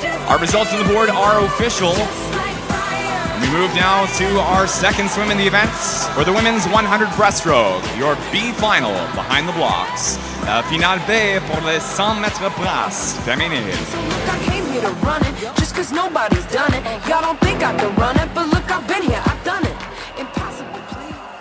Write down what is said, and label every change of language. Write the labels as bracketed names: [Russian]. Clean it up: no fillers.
[English] Our results on the board are official. We move now to our second swim in the events for the women's 100 breaststroke, your B final behind the blocks. [French] Finale B pour les 100 mètres brasse féminine. [English] I came here to run it just cause nobody's done it. Y'all don't think I can run it, but look, I've been here, I've done it. Impossible, please.